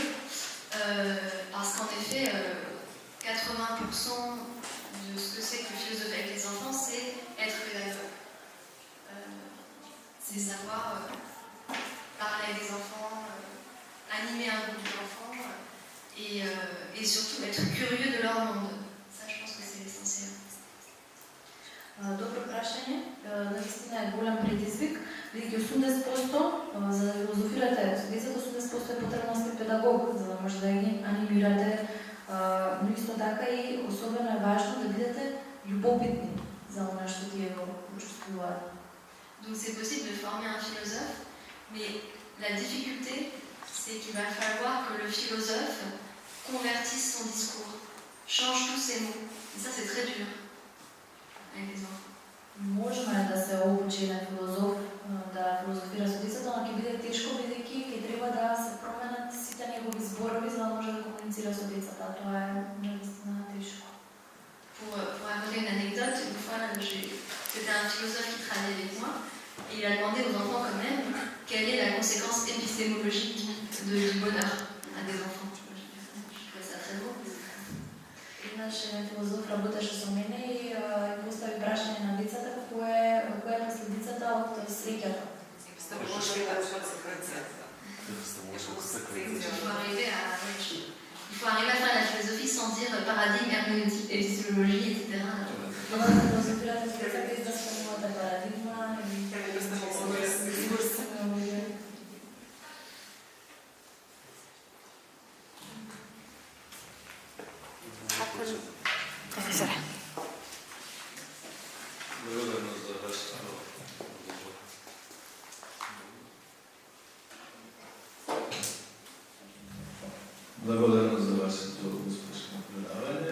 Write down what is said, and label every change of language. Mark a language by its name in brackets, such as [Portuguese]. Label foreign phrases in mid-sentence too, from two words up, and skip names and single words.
[French] Parce qu'en effet, 80% de ce que c'est que philosopher avec les enfants, c'est être pédagogue. C'est savoir parler avec des enfants, animer un groupe d'enfants et surtout être curieux de leur monde. Ça, je pense que c'est essentiel. [Macedonian] Добро прашање. Наистина е голем предизвик, бидејќи 80% за да филозофирате со децата, 80% е потребно да сте педагог, за да може да ги анимирате, но исто така и особено е важно да бидете љубопитни за она што тие го чувствуваат. [French] Donc c'est possible de former un philosophe, mais la difficulté, c'est qu'il va falloir que le philosophe convertisse son discours, change tous ses mots. Et ça, c'est très dur avec les enfants. [Macedonian] Можно е да се обучи на филозоф, да филозофира со децата, но ќе биде тешко, бидејќи ќе треба да се променат сите негови зборови за да може да комуницира со децата. Тоа е наистина тешко. [French] Pour raconter une anecdote, une fois, c'était un philosophe qui travaillait avec moi, et il a demandé aux enfants quand même quelle est la conséquence épistémologique du bonheur à des enfants. Je trouvais ça très beau. [Macedonian] Еднаш филозоф работеше со мене и постави прашање на децата која е последицата од среќата. [French] Il faut arriver à faire la philosophie sans dire paradigme, herméneutique, épistémologie, etc. [Macedonian] Тоа да филозофирате со деца без да спомнувате парадигма или Благодарно за вашето Благодарно за вашето успешно предаване.